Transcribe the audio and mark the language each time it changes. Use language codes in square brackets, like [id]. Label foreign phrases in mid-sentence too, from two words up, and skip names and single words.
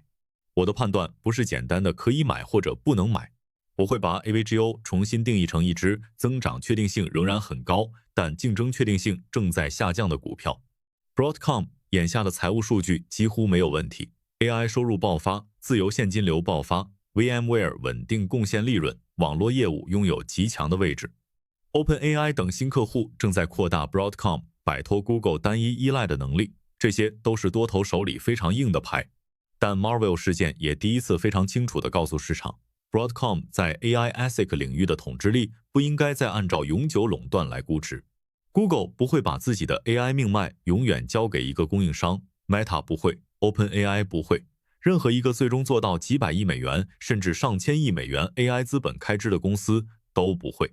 [zh] 我的判斷不是簡單的可以買或者不能買，我會把 AVGO 重新定義成一隻增長確定性仍然很高，但競爭確定性正在下降的股票。Broadcom 眼下的財務數據幾乎沒有問題， AI 收入爆發，自由現金流爆發， VMware 穩定貢獻利潤，網絡業務擁有極強的位置。OpenAI 等新客戶正在擴大 Broadcom 擺脫 Google 單一依賴的能力，這些都是多頭手裡非常硬的牌。但 Marvell 事件也第一次非常清楚地告訴市場， Broadcom 在 [en] AI ASIC [zh] 領域的統治力不應該再按照永久壟斷來估值。Google 不會把自己的 AI 命脈永遠交給一個供應商， Meta 不會， OpenAI 不會，任何一個最終做到幾百億美元甚至上千億美元 AI 資本開支的公司都不會。